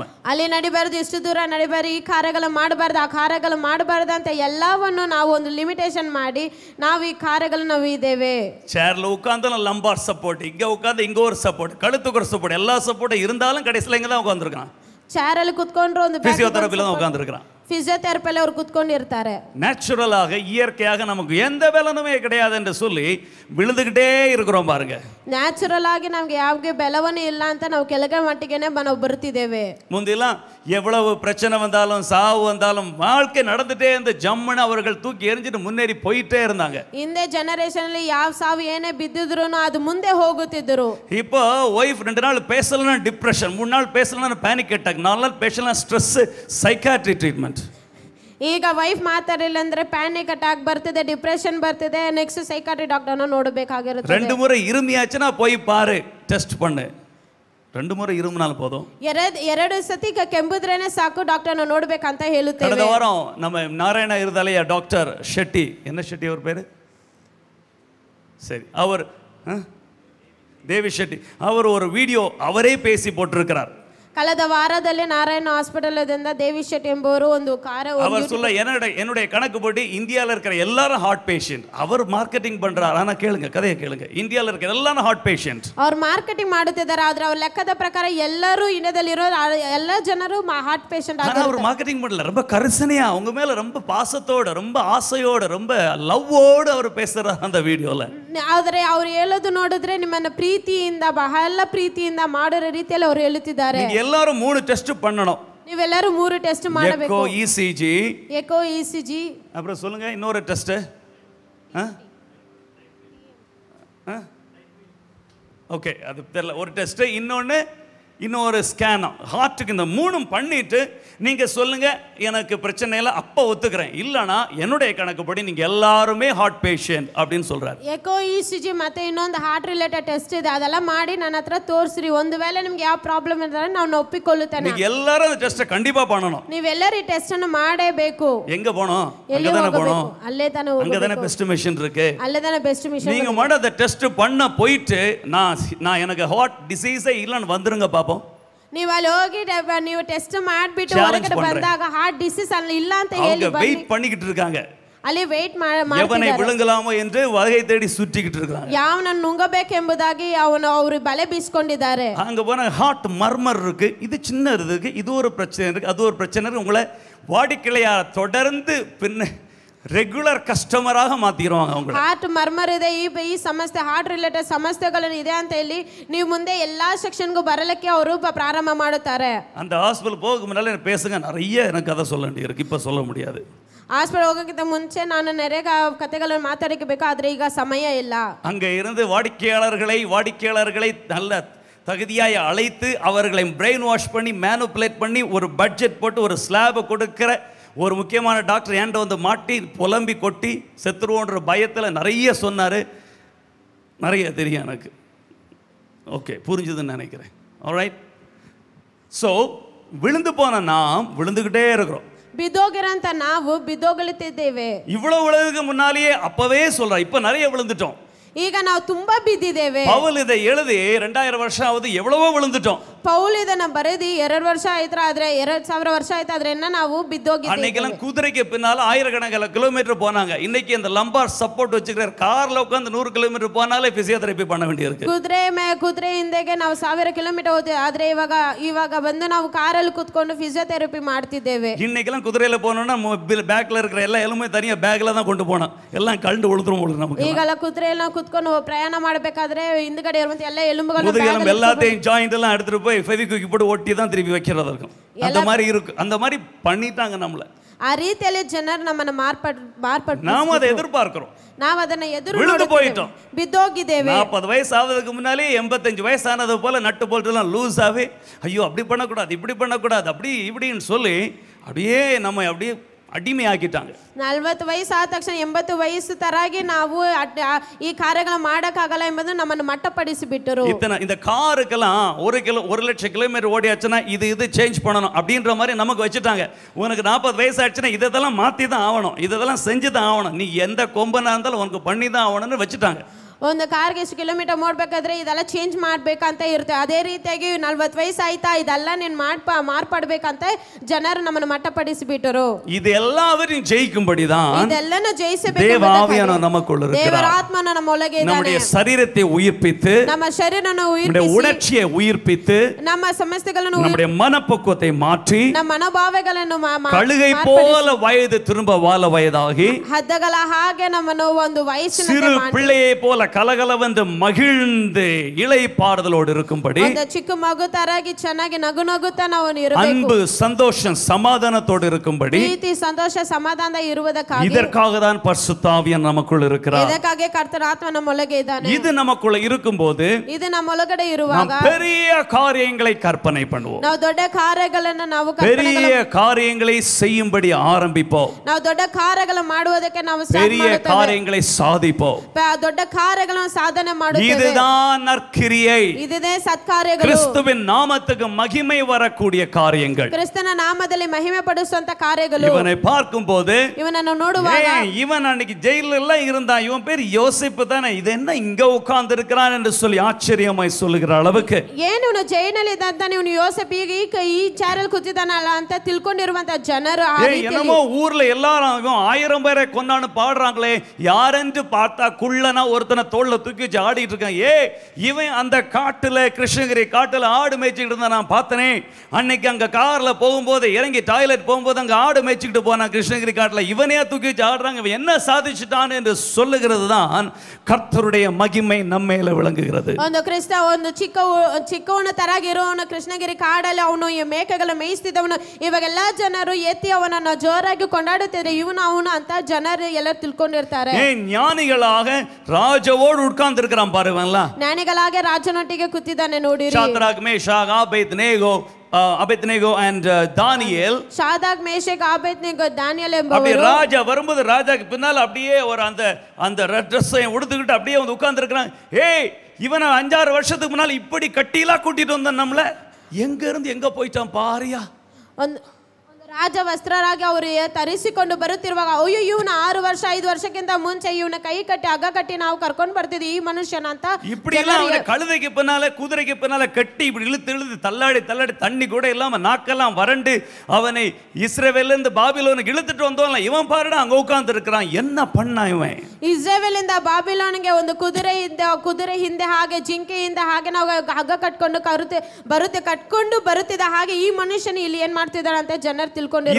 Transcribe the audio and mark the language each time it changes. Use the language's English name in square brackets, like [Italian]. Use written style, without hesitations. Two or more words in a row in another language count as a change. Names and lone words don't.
[Kannada] ಅಲ್ಲಿ ನಡಿಬಾರ್ದು, ಇಷ್ಟು ದೂರ ನಡಿಬಾರ್ದು, ಈ ಕಾರ್ಯಗಳು ಮಾಡಬಾರ್ದು, ಆ ಕಾರ್ಯಗಳು ಮಾಡಬಾರ್ದು ಅಂತ ಎಲ್ಲವನ್ನು ನಾವು ಒಂದು ಲಿಮಿಟೇಷನ್ ಮಾಡಿ ನಾವು ಈ ಕಾರ್ಯಗಳು ನಾವು ಇದ್ದೇವೆ. [Tamil] சேர்ல உட்கார்ந்தாலும் [English] lumbar support, [Tamil] இங்க உட்கார்ந்து இங்க ஒரு சப்போர்ட், கழுத்துக்கு ஒரு சப்போர்ட், எல்லா சப்போர்ட்டும் இருந்தாலும் கடைசியில் இங்கே தான் உட்காந்துருக்கான். [Kannada] ಚೇರಲ್ಲಿ ಕುತ್ಕೊಂಡ್ರು ಒಂದು [Tamil] பிசியோதெரபில உட்கார்ந்துருக்கான். [Kannada] ಫಿಸಿಯೋಥೆರಪಿಯಲ್ಲಿ ಅವರು ಕುತ್ಕೊಂಡಿರ್ತಾರೆ. [Tamil] நேச்சுரலாக இயற்கையாக நமக்கு எந்த பலனுமே கிடையாது என்று சொல்லி விழுந்துகிட்டே இருக்கிறோம் பாருங்க. [Kannada] ನ್ಯಾಚುರಲ್ ಆಗಿ ನಮಗೆ ಯಾವಾಗ ಬೆಲವನೇ ಇಲ್ಲ ಅಂತ ನಾವು ಕೆಳಗೆ ಮಟ್ಟಿಗೆನೆ ನಾವು ಬರ್ತಿದ್ದೇವೆ. [Tamil] முந்திலாம் எவ்வளவு பிரச்சனை வந்தாலும் சாவு வந்தாலும் வாழ்க்கை நடந்துட்டே இந்த ஜம்முன்னு அவர்கள் தூக்கி எறிஞ்சிட்டு முன்னேறி போயிட்டே இருந்தாங்க. [Kannada] ಹಿಂದೆ ಜನರೇಷನ್ ಅಲ್ಲಿ ಯಾವ ಸಾವು ಏನೇ ಬಿದ್ದಿದ್ರು ಅದು ಮುಂದೆ ಹೋಗುತ್ತಿದ್ದರು. [Tamil] இப்போ ஒய்ஃப் 2 நாள் பேசலனா டிப்ரெஷன், 3 நாள் பேசலனா [English] panic attack, [Tamil] 4 நாள் பேசலனா ஸ்ட்ரெஸ், [English] psychiatry treatment. [Kannada] ಈಗ ವೈಫ್ ಮಾತಾಡಲಿಲ್ಲ ಅಂದ್ರೆ [English] panic attack [Kannada] ಬರ್ತಿದೆ, ಡಿಪ್ರೆಷನ್ ಬರ್ತಿದೆ, [English] next psychiatry [Kannada] ಡಾಕ್ಟರ್ನ ನೋಡಬೇಕಾಗಿರುತ್ತೆ. [Tamil] 2 முறை இருமியாச்சுனா போய் பாரு, டெஸ்ட் பண்ணு. 2 முறை இருமுனாலும் போதும். [Kannada] ಎರಡು ಸತಿ ಕೆಂಬುದ್ರೇನೆ ಸಾಕು, ಡಾಕ್ಟರ್ನ ನೋಡಬೇಕಂತ ಹೇಳುತ್ತೇವೆ. [Tamil] ಕಳೆದ ವಾரம் நம்ம நாராயண இருதலையா டாக்டர் ஷெட்டி, என்ன ஷெட்டி அவர் பேரு, சரி அவர் தேவி ஷெட்டி, அவர் ஒரு வீடியோ அவரே பேசி போட்டிருக்கிறார். [Kannada] ಕಳೆದ ವಾರದಲ್ಲಿ ನಾರಾಯಣ ಹಾಸ್ಪಿಟಲ್ದಿಂದ ದೇವಿ ಶೆಟ್ಟಿ ಎಂಬುವರು ಒಂದು [Tamil] அவர் சொல்ல என்னுடைய கணக்குப்படி இந்தியாவில் இருக்கிற எல்லாரும் [English] heart patient. [Tamil] அவர் மார்க்கெட்டிங் பண்றாரு. ஆனா கேளுங்க, கதையை கேளுங்க. இந்தியாவில் இருக்கிற எல்லாரும் [English] heart patient. [Kannada] ಅವ್ರು ಮಾರ್ಕೆಟಿಂಗ್ ಮಾಡುತ್ತಿದ್ದಾರೆ. ಆದ್ರೆ ಅವ್ರ ಲೆಕ್ಕದ ಪ್ರಕಾರ ಎಲ್ಲರೂ ಇಂಡಿಯಾದಲ್ಲಿರೋ ಎಲ್ಲ ಜನರು [English] heart patient [Tamil] ஆனா அவர் மார்க்கெட்டிங் பண்ணல. ரொம்ப கரிசனையா உங்க மேல ரொம்ப பாசத்தோட, ரொம்ப ஆசையோட, ரொம்ப லவ்வோட அவர் பேசுறாரு அந்த வீடியோல. [Kannada] ಆದ್ರೆ ಅವ್ರು ಹೇಳೋದು ನೋಡಿದ್ರೆ ನಿಮ್ಮನ್ನ ಪ್ರೀತಿಯಿಂದ ಬಹಳ ಪ್ರೀತಿಯಿಂದ ಮಾಡೋ ರೀತಿಯಲ್ಲಿ ಅವ್ರು ಹೇಳುತ್ತಿದ್ದಾರೆ. [Tamil] நீங்க எல்லாரும் 3 டெஸ்ட் பண்ணணும். [Kannada] ನೀವೆಲ್ಲರೂ 3 ಟೆಸ್ಟ್ ಮಾಡಬೇಕು. [English] echo ECG, echo ECG, [Tamil] அப்புறம் சொல்லுங்க இன்னொரு டெஸ்ட். ஓகே, அது தெரியல. ஒரு டெஸ்ட், இன்னொரு ஸ்கேன். ஹார்ட்டுக்கு இந்த 3 பண்ணிட்டு நீங்க சொல்லுங்க எனக்கு பிரச்சனை இல்லை, அப்போ ஒத்துக்கிறேன். இல்லைனா என்னுடைய கணக்குப்படி நீங்க எல்லாருமே [English] heart patient [Tamil] அப்படின்னு சொல்றாரு. [English] echo ECG [Kannada] ಮತ್ತೆ ಇನ್ನೊಂದು [English] heart related test [Kannada] ಇದೆ, ಅದೆಲ್ಲ ಮಾಡಿ ನನ್ನ ಹತ್ರ ತೋರಿಸ್ರಿ. ಒಂದು ವೇಳೆ ನಿಮ್ಗೆ ಯಾವ ಪ್ರಾಬ್ಲಮ್ ಇದ್ದರೆ ನಾನು ಒಪ್ಪಿಕೊಳ್ಳುತ್ತೇನೆ. [Tamil] நீங்க எல்லாரும் அந்த டெஸ்ட் கண்டிப்பா பண்ணணும். [Kannada] ನೀವೆಲ್ಲರೂ ಈ ಟೆಸ್ಟ್ ಅನ್ನು ಮಾಡಬೇಕು. [Tamil] எங்க போணும்? அங்க தான போணும். [Kannada] ಅಲ್ಲೇ ತಾನೇ ಹೋಗಬೇಕು. [Tamil] அங்க தான [English] best machine [Tamil] இருக்கு. [Kannada] ಅಲ್ಲೇ ತಾನೇ [English] best machine. [Tamil] நீங்க மட்டும் அந்த டெஸ்ட் பண்ண போயிட்டு நான் எனக்கு [English] heart disease [Tamil] இல்லன்னு வந்துருங்க பாப்போம். [Kannada] ನೀವು ಅಲ್ಲಿ ಹೋಗಿ ನೀವು ಟೆಸ್ಟ್ ಮಾಡಿಬಿಟ್ಟು ಹೊರಗಡೆ ಬಂದಾಗ [English] heart disease [Kannada] ಅಲ್ಲಿ ಇಲ್ಲ ಅಂತ ಹೇಳಿ [Tamil] வெயிட் பண்ணிக்கிட்டு இருக்காங்க. [Kannada] ಅಲ್ಲಿ ವೇಟ್ [Tamil] எவனை விழுங்கலாமோ என்று வகை தேடி சுற்றிக்கிட்டு இருக்காங்க. [Kannada] ಯಾವನನ್ನು ನುಂಗಬೇಕೆಂಬುದಾಗಿ ಅವರು ಬಲೆ ಬೀಸಿಕೊಂಡಿದ್ದಾರೆ. [Tamil] அங்க போன [English] heart murmur [Tamil] இருக்கு, இது சின்ன இருக்கு, இது ஒரு பிரச்சனை இருக்கு, அது ஒரு பிரச்சனை இருக்கு. உங்களை வாடிக்கையாளரா தொடர்ந்து பின்ன [English] regular customer [Tamil] மாத்திடுவாங்க அவங்க. [English] heart murmur [Kannada] ಇದೆ, ಈ ಸಮಸ್ಯೆ [English] heart related [Kannada] ಸಮಸ್ಯೆಗಳು ಇದೆ ಅಂತ ಹೇಳಿ ನೀವು ಮುಂದೆ ಎಲ್ಲಾ ಸೆಕ್ಷನ್ಗೂ ಬರಲಿಕ್ಕೆ ಅವರು ಪ್ರಾರಂಭ ಮಾಡುತ್ತಾರೆ. [Tamil] அந்த ஹாஸ்பிடல் போக முன்னால பேசுங்க, நிறைய எனக்கு கதை சொல்ல வேண்டியிருக்கு, இப்ப சொல்ல முடியாது. [Kannada] ಹಾಸ್ಪಿಟಲ್ ಹೋಗೋಕ್ಕಿಂತ ಮುಂಚೆ ನಾನು நிறைய ಕಥೆಗಳನ್ನು ಮಾತಾಡಬೇಕು, ಆದ್ರೆ ಈಗ ಸಮಯ ಇಲ್ಲ. [Tamil] அங்க இருந்து வாடிக்கையாளர்களை நல்ல தகுதியாய் அழைத்து அவர்களை [English] brain wash [Tamil] பண்ணி மேனுப்புலேட் பண்ணி ஒரு பட்ஜெட் போட்டு ஒரு ஸ்லாபை கொடுக்கிற ஒரு முக்கியமான டாக்டர் ஏன்ட்ட வந்து மாட்டி புலம்பி கொட்டி செத்துருவோன்ற பயத்தில் நிறைய சொன்னார். நிறைய தெரியும் எனக்கு. ஓகே, புரிஞ்சுதுன்னு நினைக்கிறேன். ஆல்ரைட். ஸோ விழுந்து போன நாம் விழுந்துக்கிட்டே இருக்கிறோம். [Kannada] ಬಿದ್ದೋಗಿರಂತ ನಾವು ಬಿದ್ದೋಗಲಿದ್ದೇವೆ. [Tamil] இவ்வளவு விழுதுக்கு முன்னாலேயே அப்பவே சொல்றேன், இப்போ நிறைய விழுந்துட்டோம். [Kannada] ಈಗ ನಾವು ತುಂಬಾ ಬಿದ್ದಿದ್ದೇವೆ. [Tamil] ಪೌಲ್ ಇதை எழுதி 2000 ವರ್ಷ ಆவது எவ்வளவோ விழுந்துட்டோம். [Kannada] ಪೌಲ್ ಇದನ್ನ ಬರೆದಿ 2 ವರ್ಷ ಆಯ್ತು, ಆದ್ರೆ 2000 ವರ್ಷ ಆಯ್ತು, ಆದ್ರೆ ನಾವು ಬಿದ್ದೋಗಿದ್ದೇವೆ. [Tamil] அன்னைக்கெல்லாம் குதிரைக்கு பின்னால ஆயிரக்கணக்கான கிலோமீட்டர் போனாங்க. இன்னைக்கு இந்த [English] lumbar support [Tamil] வச்சுக்கிறார். கார்ல உட்கார்ந்து 100 கிலோமீட்டர் போனாலே பிசியோதெரಪಿ பண்ண வேண்டியிருக்கு. [Kannada] ಕುದುರೆ ಹಿಂದೆಗೆ ನಾವು 1000 ಕಿಲೋಮೀಟರ್ ಹೋಗ್ತೀವಿ, ಆದ್ರೆ ಇವಾಗ ಬಂದು ನಾವು ಕಾರಲ್ಲಿ ಕೂತ್ಕೊಂಡು ಫಿಸಿಯೋಥೆರಪಿ ಮಾಡ್ತಿದ್ದೇವೆ. [Tamil] இன்னைக்கெல்லாம் குதிரையில போனோம்னா பேக்ல இருக்கிற எல்லா எலும்புமே தனியா பேக்ல தான் கொண்டு போனோம். எல்லாம் கழண்டு விழுந்துரும் நமக்கு. [Kannada] ಈಗಲ್ಲ ಕುದುರೆಯಲ್ಲಿ ಕೂತ್ಕೊಂಡು ಪ್ರಯಾಣ ಮಾಡಬೇಕಾದ್ರೆ ಹಿಂದಗಡೆ ಇರುವಂತ ಎಲ್ಲ ಎಲುಬುಗಳು [Tamil] முதுகெலும்பு எல்லாத்தையும் ஜாயிண்ட் எல்லாம் எடுத்துட்டு போய் ஃபெவிக்விக் போட்டு ஒட்டி தான் திருப்பி வைக்கிறதா இருக்கும். அந்த மாதிரி இருக்கு. அந்த மாதிரி பண்ணிட்டாங்க நம்மள. [Kannada] ಆ ರೀತಿಯಲ್ಲಿ ಜನರು ನಮ್ಮನ್ನ ಮಾರ್ಪಟ್ಟು [Tamil] நாம அதை எதிர்பார்க்கிறோம். [Kannada] ನಾವು ಅದನ್ನ ಎದುರು [Tamil] விழுந்து போயிட்டோம், [Kannada] ಬಿದ್ದೋಗಿದ್ದೇವೆ. [Tamil] 40 வயசு ஆவதுக்கு முன்னாலே 85 வயசானது போல [English] nut bolt [Tamil] எல்லாம் லூஸ் ஆகி ஐயோ அப்படி பண்ணக்கூடாது, இப்படி பண்ணக்கூடாது, அப்படி இப்படின்னு சொல்லி அப்படியே நம்ம அப்படியே ಅಡಿಮೆಯಾಗಿட்டாங்க. [Kannada] 40 ವಯಸ್ಸು ಆದ ತಕ್ಷಣ 80 ವಯಸ್ಸು ತರಾಗಿ ನಾವು ಈ ಕಾರ್ಯಗಳನ್ನು ಮಾಡಕ್ಕಾಗಲ್ಲ ಎಂಬುದು ನಮ್ಮನ್ನು ಮಟ್ಟಪಡಿಸಿ ಬಿಟ್ಟರು. [Tamil] இந்த காருக்கெல்லாம் 1 லட்சம் கிலோமீட்டர் ஓடியாச்சுன்னா இது சேஞ்ச் பண்ணணும் அப்படின்ற மாதிரி நமக்கு வச்சுட்டாங்க. உனக்கு 40 வயசு ஆச்சுன்னா இதெல்லாம் மாற்றி தான் ஆகணும், இதெல்லாம் செஞ்சு தான் ஆகணும், நீ எந்த கொம்பனா இருந்தாலும் உனக்கு பண்ணி தான் ஆகணும்னு வச்சுட்டாங்க. [Kannada] ಒಂದು ಕಾರ್ಗೆ ಎಷ್ಟು ಕಿಲೋಮೀಟರ್ ಮಾಡಬೇಕಾದ್ರೆ ಇದೆಲ್ಲ ಚೇಂಜ್ ಮಾಡ್ಬೇಕಂತ ಇರುತ್ತೆ. ಅದೇ ರೀತಿಯಾಗಿ 40 ವಯಸ್ಸು ಆಯ್ತಾ ಇದೆಲ್ಲ ನೀನು ಮಾರ್ಪಡ್ಬೇಕಂತ ಜನರು ನಮ್ಮನ್ನು ಮಟ್ಟಪಡಿಸಿಬಿಟ್ಟರು. [Tamil] இது எல்லாவற்றையும் ஜெயிக்கும்படிதான் [Kannada] இதெல்லாம் ஜெயிಸಬೇಕು. [Tamil] தேவ ஆவியானவர் நமக்குள்ள இருக்கிறார். [Kannada] ದೇವರ ಆತ್ಮನ ನಮ್ಮ ಒಳಗೆ ಇದ್ದಾನೆ. [Tamil] நம்முடைய சரீரத்தை உயிர்ப்பித்து, [Kannada] ನಮ್ಮ ಶರೀರವನ್ನು [Tamil] நம்முடைய [Kannada] ಉಯಿರ್ಪಿಸಿ, [Tamil] உணர்ச்சியை உயிர்ப்பித்து, [Kannada] ನಮ್ಮ ಸಮಸ್ಯೆಗಳನ್ನು [Tamil] நம்முடைய மனப்பக்குவத்தை மாற்றி, [Kannada] ನಮ್ಮ ಮನೋಭಾವಗಳನ್ನು [Tamil] கழுகை போல வயது திரும்ப வால வயதாகி, [Kannada] ಹದ್ದಗಳ ಹಾಗೆ ನಮ್ಮನ್ನು ಒಂದು ವಯಸ್ಸಿನಂತೆ [Tamil] சிறு [Kannada] ಮಾಡಿ, [Tamil] பிள்ளையை போல கலகலவென்று மகிழ்ந்து இளைப்பாறுதலோடு இருக்கும்படி, [Kannada] ಒಂದು ಚಿಕ್ಕ ಮಗು ತರಾಗಿ ಚೆನ್ನಾಗಿ ನಗುತ್ತಾ ನಾವು ಇರಬೇಕು. [Tamil] அன்பு சந்தோஷம் சமாதானத்தோடு இருக்கும்படி, [Kannada] ಪ್ರೀತಿ ಸಂತೋಷ ಸಮಾಧಾನ ಇರುವುದಕ್ಕಾಗಿ, [Tamil] இதற்காக தான் பரிசுத்த ஆவியானவர் நமக்குள்ள இருக்கிறார். [Kannada] ಇದಕ್ಕಾಗಿ ಕರ್ತನ ಆತ್ಮ ನಮ್ಮ ಒಳಗೆ ಇದ್ದಾನೆ. [Tamil] இது நமக்குள்ள இருக்கும்போது [Kannada] ಇದು ನಮ್ಮ ಒಳಗಡೆ ಇರುವಾಗ [Tamil] நாம் பெரிய காரியங்களை கற்பனை பண்ணுவோம். [Kannada] ನಾವು ದೊಡ್ಡ ಕಾರ್ಯಗಳನ್ನು ನಾವು [Tamil] பெரிய காரியங்களை செய்யும்படி ஆரம்பிப்போம். [Kannada] ನಾವು ದೊಡ್ಡ ಕಾರ್ಯಗಳನ್ನು ಮಾಡುವುದಕ್ಕೆ ನಾವು [Tamil] பெரிய காரியங்களை சாதிப்போம். [Kannada] ದೊಡ್ಡ ಕಾರ್ಯ ಕಾರ್ಯಗಳನ್ನು ಸಾಧನೆ ಮಾಡುತ್ತೇವೆ. [Tamil] இதுதான் நற்கிரியை. [Kannada] ಇದೇ ಸತ್ಕಾರ್ಯಗಳು. [Tamil] கிறிஸ்துவின் நாமத்துக்கு மகிமை வரக்கூடிய காரியங்கள். [Kannada] ಕ್ರಿಸ್ತನ ನಾಮದಲ್ಲಿ ಮಹಿಮೆ ಪಡಿಸುವಂತ ಕಾರ್ಯಗಳು. [Tamil] இவனை பார்க்கும்போது [Kannada] ಇವನನ್ನು ನೋಡುವಾಗ [Tamil] இவன் அன்னைக்கு ஜெயில எல்லாம் இருந்தான், இவன் பேர் யோசிப்பு தானே, இது என்ன இங்க உட்கார்ந்து இருக்கிறான் என்று சொல்லி ஆச்சரியமாய் சொல்லுகிற அளவுக்கு [Kannada] ಏನು ಇವನು ಜೈಲಿನಲ್ಲಿ ಇದ್ದಂತ ಇವನು ಯೋಸೇಫ್ ಈಗ ಈ ಚಾರಲ್ಲಿ ಕೂತಿದ್ದಾನಲ್ಲ ಅಂತ ತಿಳ್ಕೊಂಡಿರುವಂತ ಜನರು [Tamil] என்னமோ ஊர்ல எல்லாரும் 1000 பேரை கொண்டான்னு பாடுறாங்களே, யாரென்று பார்த்தா குள்ளனா ஒருத்தனை தோல்ல தூக்கி வச்சு ஆடிட்டு இருக்கான். இவன் அந்த காட்டுல கிருஷ்ணகிரி காட்டுல ஆடு மேய்ச்சிட்டு இருந்தா நான் பார்த்தனே, அன்னைக்கு அங்க கார்ல போகும்போது இறங்கி டாய்லெட் போகும்போது அங்க ஆடு மேய்ச்சிட்டு போனான் கிருஷ்ணகிரி காட்டுல, இவனையா தூக்கி வச்சு ஆடுறாங்க, இவன் என்ன சாதிச்சுட்டான் என்று சொல்லுகிறது தான் கர்த்தருடைய மகிமை நம்ம மேல விளங்குகிறது. [Kannada] ಒಂದು ಕ್ರಿಸ್ತ ಒಂದು ಚಿಕ್ಕವನ ತರಾಗಿರೋನು ಕೃಷ್ಣಗಿರಿ ಕಾಡಲ್ಲಿ ಅವನು ಈ ಮೇಕೆಗಳ ಮೇಯಿಸ್ತಿದ್ದವನು, ಇವಾಗೆಲ್ಲ ಜನರು ಎತ್ತಿ ಅವನನ್ನು ಜೋರಾಗಿ ಕೊಂಡಾಡುತ್ತಿದ್ದಾರೆ, ಅವನು ಅಂತ ಜನರು ಎಲ್ಲರೂ ತಿಳ್ಕೊಂಡಿರ್ತಾರೆ. [Tamil] ஞானிகளாக ராஜவோடு உட்கார்ந்து இருக்கிறான் பாருவன்ல, [Kannada] ಜ್ಞಾನಿಗಳಾಗಿ ರಾಜನೊಟ್ಟಿಗೆ ಕೂತಿದ್ದಾನೆ ನೋಡಿರಿ. [Tamil] ಶಾದ್ರಾಕ್ ಮೇಷಾಕ್ அபேத்நேகோ and தானியேல், [Kannada] ಶಾದ್ರಾಕ್ ಮೇಷಕ್ ಅಬೇದ್ನೆಗೋ ದಾನಿಯೇಲ್ [Tamil] அப்படி [Kannada] ಎಂಬವರು [Tamil] ராஜா வரும்போது ராஜாக்கு பின்னால அப்படியே ஒரு அந்த ட்ரெஸ்ஸை உடுத்துக்கிட்டு அப்படியே வந்து உட்கார்ந்து இருக்கிறான். இவனை 5-6 வருஷத்துக்கு முன்னால் இப்படி கட்டிலாம் கூட்டிட்டு வந்தான், நம்மள எங்க இருந்து எங்க போயிட்டான் பாரியா. [Kannada] ಒಂದು ರಾಜ ವಸ್ತ್ರರಾಗಿ ಅವರು ತರಿಸಿಕೊಂಡು ಬರುತ್ತಿರುವಾಗ ಅಯ್ಯೋ ಇವನು 6 ವರ್ಷ 5 ವರ್ಷಕ್ಕಿಂತ ಮುಂಚೆ ಇವನ ಕೈ ಕಟ್ಟಿ ಹಗ್ಗ ಕಟ್ಟಿ ನಾವು ಕರ್ಕೊಂಡು ಬರ್ತಿದ್ವಿ ಈ ಮನುಷ್ಯನ ಅಂತ [Tamil] இப்படி எல்லாம் அவனை கழுதைக்கு பின்னால குதிரைக்கு பின்னால கட்டி இப்படி இழுத்து தள்ளாடி தண்ணி கூட இல்லாம நாக்கெல்லாம் வறண்டு அவனை இஸ்ரவேல்ல இருந்து பாபிலோனுக்கு இழுத்துட்டு வந்தோம்ல, இவன் பாருடா அங்க உட்கார்ந்து இருக்கிறான், என்ன பண்ணா இவன். [Kannada] ಇಸ್ರೇಲಿಂದ ಬಾಬಿಲೋನಿಗೆ ಒಂದು ಕುದುರೆ ಹಿಂದೆ ಹಾಗೆ ಜಿಂಕೆಯಿಂದ ಹಾಗೆ ನಾವು ಹಗ್ಗ ಕಟ್ಕೊಂಡು ಕಟ್ಕೊಂಡು ಬರುತ್ತಿದ್ದ ಹಾಗೆ ಈ ಮನುಷ್ಯನು ಇಲ್ಲಿ ಏನ್ ಮಾಡ್ತಿದ್ದಾನೆ ಅಂತ ಜನರು ತಿಳ್ಕೊಂಡಿದ್ದಾರೆ.